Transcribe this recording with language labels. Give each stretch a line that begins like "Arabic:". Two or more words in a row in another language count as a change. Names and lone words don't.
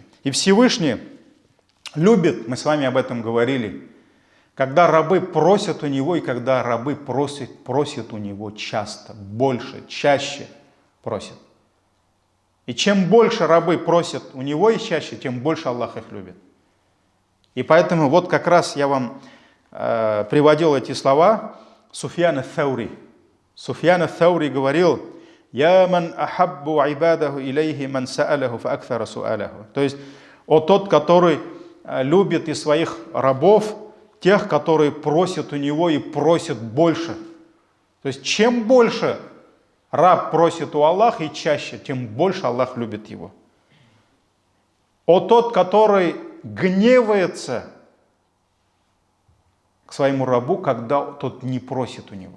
Russian: И Всевышний любит, мы с вами об этом говорили, когда рабы просят у него, и когда рабы просят у него часто, больше, чаще просят. И чем больше рабы просят у него и чаще, тем больше Аллах их любит. И поэтому вот как раз я вам приводил эти слова Суфьяна Thаури.
Arabic: Суфьян Thаури говорил, «يا من أحب عباده إليه من سأله فأكثر سؤاله».
Russian: То есть, тот, который любит из своих рабов тех, которые просят у него и просят больше. То есть, чем больше раб просит у Аллаха и чаще, тем больше Аллах любит его. Тот, который гневается к своему рабу, когда тот не просит у него.